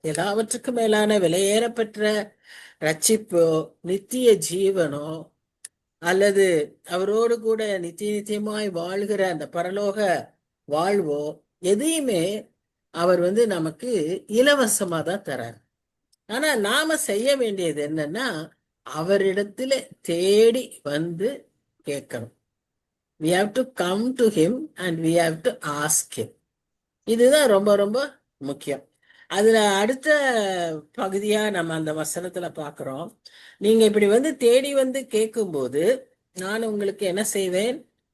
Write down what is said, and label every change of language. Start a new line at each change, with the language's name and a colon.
Tamil: எல்லாவற்றுக்கும் மேலான விலையேறப்பெற்ற ரட்சிப்போ, நித்திய ஜீவனோ, அல்லது அவரோடு கூட நித்திய நித்தியமாய் வாழ்கிற அந்த பரலோக வாழ்வோ, எதையுமே அவர் நமக்கு இலவசமா தான் தரார். ஆனா நாம செய்ய வேண்டியது என்னன்னா, அவரிடத்துல தேடி வந்து கேட்கணும்.
English: We have to come to him and we have to ask him.
Tamil: இதுதான் ரொம்ப ரொம்ப முக்கியம். அதுல அடுத்த பகுதியா நம்ம அந்த வசனத்துல பாக்குறோம். நீங்க இப்படி தேடி கேட்கும்போது நான் உங்களுக்கு என்ன செய்வேன்?